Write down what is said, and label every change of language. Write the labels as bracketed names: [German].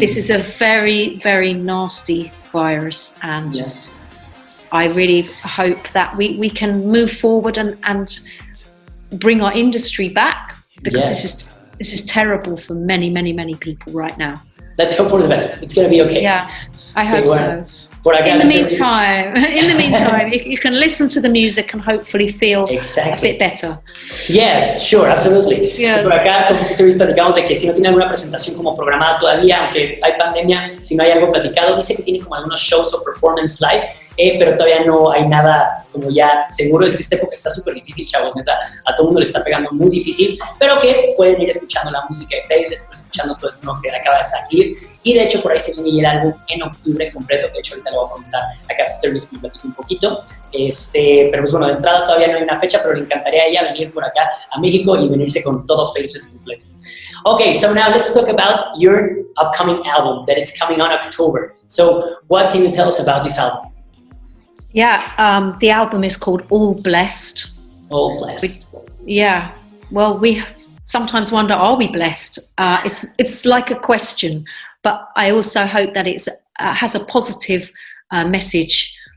[English] This is a very, very nasty virus, and I really hope that we can move forward and bring our industry back, because this is terrible for many, many, many people right now. Let's hope for the best. It's going to be okay. Yeah, I hope so. In the meantime, you can listen to the music and hopefully feel a bit better. Yes, sure, absolutely. Yeah. [Spanish] Por acá, como Sister Bliss, platicamos de que si no tiene alguna presentación como programada todavía, aunque hay pandemia, si no hay algo platicado, dice que tiene como algunos shows o performance live, pero todavía no hay nada como ya seguro. Es que esta época está súper difícil, chavos, neta, a todo el mundo le está pegando muy difícil, pero que pueden ir escuchando la música de Faithless, escuchando todo esto que acaba de salir, y de hecho por ahí se viene el álbum en octubre completo, que de hecho ahorita lo voy a comentar acá a Sister Bliss que me platique un poquito, pero pues bueno, de entrada todavía no hay una fecha, pero le encantaría a ella venir por acá a México y venirse con todo Faithless completo. [English] Okay, so now let's talk about your upcoming album that it's coming on October. So what can you tell us about this album? Yeah, the album is called All Blessed. All Blessed. Well, we sometimes wonder, are we blessed? It's like a question, but I also hope that it has a positive message.